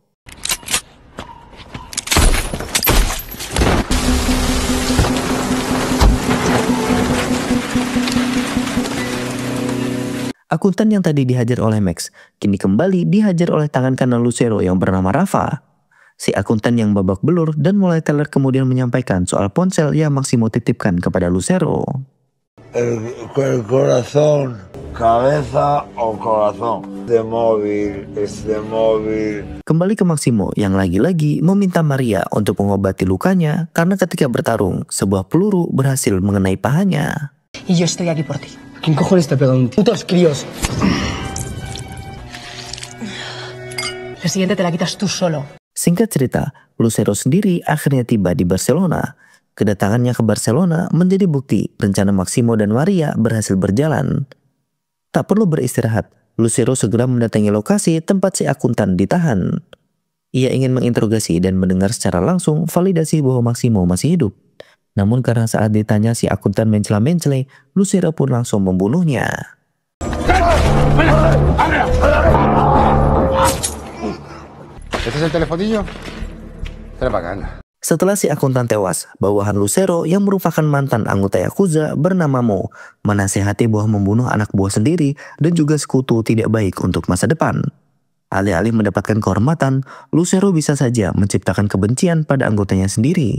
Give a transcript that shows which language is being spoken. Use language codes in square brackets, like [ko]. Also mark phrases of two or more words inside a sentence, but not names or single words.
[id] Akuntan yang tadi dihajar oleh Max, kini kembali dihajar oleh tangan kanan Lucero yang bernama Rafa. Si akuntan yang babak belur dan mulai teler kemudian menyampaikan soal ponsel yang Maximo titipkan kepada Lucero. [es] el corazón, cabeza o corazón. De móvil, [id] Kembali ke Maximo yang lagi-lagi meminta Maria untuk mengobati lukanya karena ketika bertarung, sebuah peluru berhasil mengenai pahanya. [es] Y yo estoy aquí por ti. ¿Quién cojones te pega un putos críos? La siguiente te la quitas tú solo. [id] Singkat cerita, Lucero sendiri akhirnya tiba di Barcelona. Kedatangannya ke Barcelona menjadi bukti rencana Maximo dan Maria berhasil berjalan. Tak perlu beristirahat, Lucero segera mendatangi lokasi tempat si akuntan ditahan. Ia ingin menginterogasi dan mendengar secara langsung validasi bahwa Maximo masih hidup. Namun karena saat ditanya si akuntan mencela-mencela, Lucero pun langsung membunuhnya. [es] ¿Este es el telefonillo? Trae para acá. [id] Setelah si akuntan tewas, bawahan Lucero yang merupakan mantan anggota Yakuza bernama Mo menasihati bahwa membunuh anak buah sendiri dan juga sekutu tidak baik untuk masa depan. Alih-alih mendapatkan kehormatan, Lucero bisa saja menciptakan kebencian pada anggotanya sendiri.